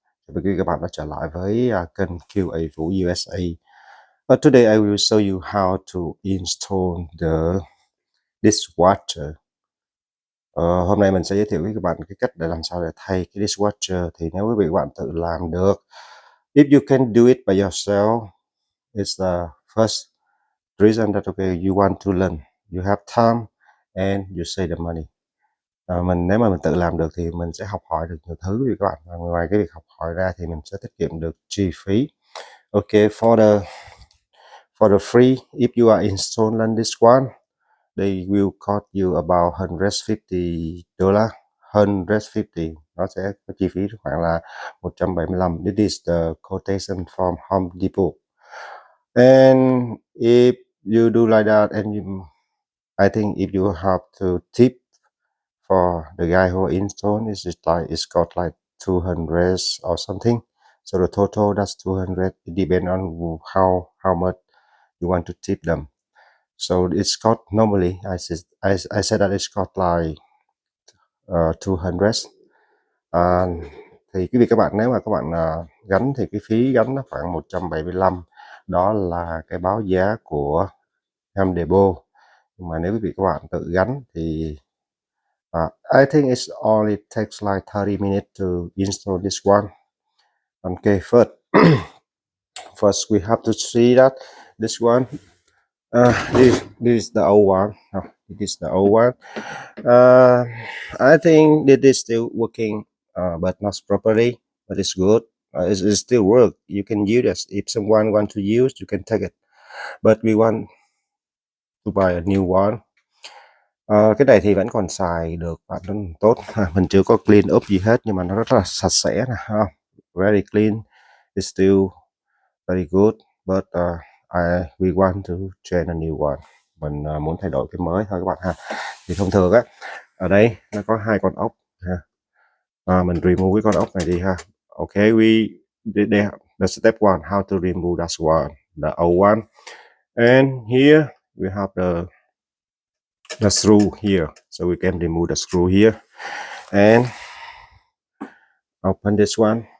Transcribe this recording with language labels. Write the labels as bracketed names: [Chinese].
[Vietnamese] Chào mừng các bạn đã trở lại với kênh QA Vũ USA. [English] Today I will show you how to install the dishwasher. [Vietnamese] Hôm nay mình sẽ giới thiệu với các bạn cái cách để làm sao để thay cái dishwasher. Thì nếu quý vị các bạn tự làm được, [English] if you can do it by yourself, it's the first reason that okay you want to learn. You have time and you save the money. [Vietnamese] Nếu mà mình tự làm được thì mình sẽ học hỏi được nhiều thứ vì các bạn. Và ngoài cái việc học hỏi ra thì mình sẽ tiết kiệm được chi phí. [English] Okay, for the free, if you are installing this one, they will cost you about $150. [Vietnamese] 150, nó sẽ có chi phí khoảng là 175. [English] This is the quotation from Home Depot. And if you do like that, and I think if you have to tip for the guy who installed, it's got like 200 or something. So the total that's 200. It depends on how much you want to tip them. So it's got normally I said that it's got like 200. [Vietnamese] Thì cái việc các bạn nếu mà các bạn gánh thì cái phí gánh nó khoảng 175. Đó là cái báo giá của Home Depot. Nhưng mà nếu quý vị các bạn tự gánh thì [English] I think it's only takes like 30 minutes to install this one. Okay, first we have to see that this one, this is the old one. No, it is the old one. I think it is still working, but not properly, but it's good. It still work. You can use it. If someone want to use, you can take it. But we want to buy a new one. [Vietnamese] Cái này thì vẫn còn xài được và nó tốt. Mình chưa có [English] clean up [Vietnamese] gì hết nhưng mà nó rất là sạch sẽ nè, [English] very clean. It's still very good, but we want to change a new one. [Vietnamese] Mình muốn thay đổi cái mới thôi các bạn ha. Thì thông thường á, ở đây nó có hai con ốc ha. Mình remove cái con ốc này đi ha. [English] Okay, the step one, how to remove that one, the old one. And here we have the screw here, so we can remove the screw here and open this one.